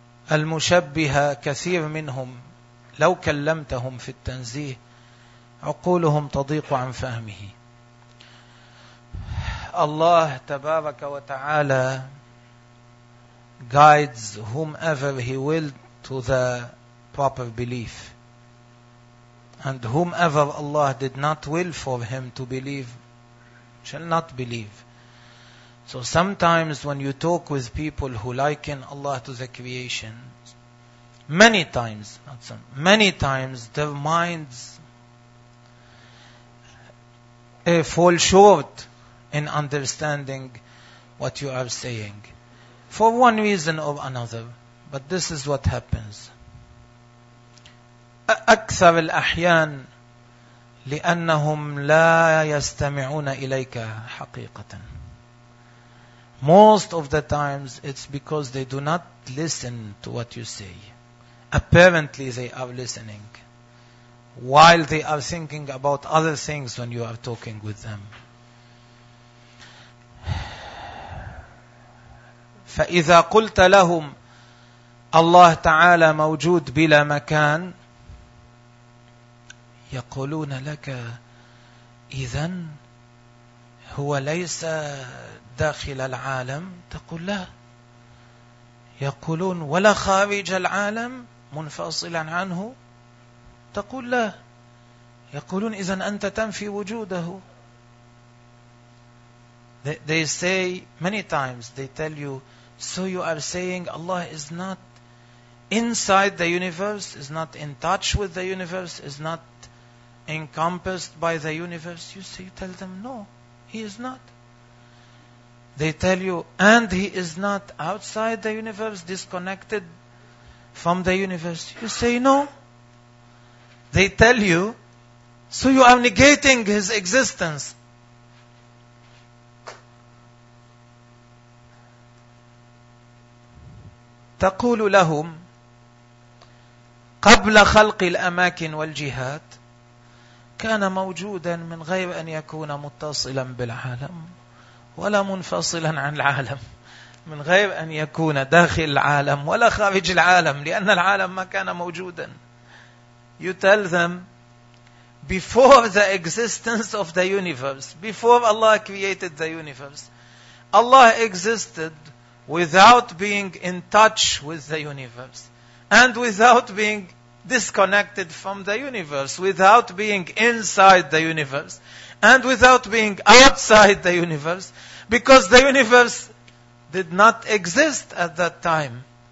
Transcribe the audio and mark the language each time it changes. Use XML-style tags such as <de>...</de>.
<ar>المشبهة كثير منهم لو كلمتهم في التنزيه عقولهم تضيق عن فهمه. الله تبارك وتعالى</ar> <en>guides whomever he will to the proper belief, and whomever Allah did not will for him to believe shall not believe. So sometimes when you talk with people who liken Allah to the creation, many times their minds fall short in understanding what you are saying for one reason or another. But this is what happens.</en> <ar>أكثر الأحيان لأنهم لا يستمعون إليك حقيقة.</ar> <en>Most of the times it's because they do not listen to what you say. Apparently they are listening while they are thinking about other things when you are talking with them.</en> <ar>فَإِذَا قُلْتَ لَهُمْ اللَّهُ تَعَالَى مَوْجُود بِلَا مَكَان يَقُولُونَ لَكَ إِذَن هُوَ لَيْسَ داخل العالم. تقول لا. يقولون ولا خارج العالم منفصلا عنه. تقول لا. يقولون إذن أنت تنفي وجوده.</ar> <en>They say many times, they tell you, so you are saying Allah is not inside the universe, is not in touch with the universe, is not encompassed by the universe. You tell them no, he is not. They tell you, and he is not outside the universe, disconnected from the universe. You say, no. They tell you, so you are negating his existence.</en> <ar>تقول لهم قبل خلق الأماكن والجهات كان موجودا من غير أن يكون متصلا بالعالم ولا منفصلا عن العالم من غير أن يكون داخل العالم ولا خارج العالم لأن العالم ما كان موجودا.</ar> <en>You tell them, before the existence of the universe, before Allah created the universe, Allah existed without being in touch with the universe and without being disconnected from the universe, without being inside the universe and without being outside the universe, because the universe did not exist at that time.</en>